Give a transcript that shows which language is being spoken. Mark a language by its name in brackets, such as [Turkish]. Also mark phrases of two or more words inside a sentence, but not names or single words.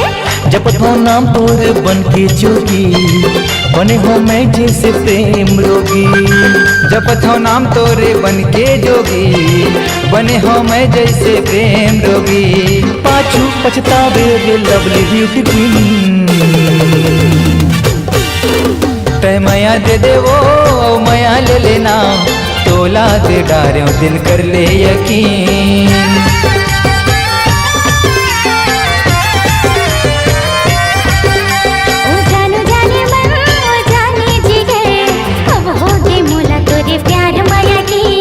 [Chhattisgarhi] जपथो नाम तोर बन के जोगी, बने हो मैं जैसे प्रेम रोगी। जपत हो नाम तोरे बन के जोगी, बने हो मैं जैसे प्रेम रोगी। पाछू पछतावे रे [English] lovely beauty queen. [Chhattisgarhi] तय माया दे देवो माया ले लेना, तोला दे डारे दिल कर ले यकीन। ओ जानू जाने मन ओ जाने जिगर, अब हो गई मोला तोरे प्यार माया की।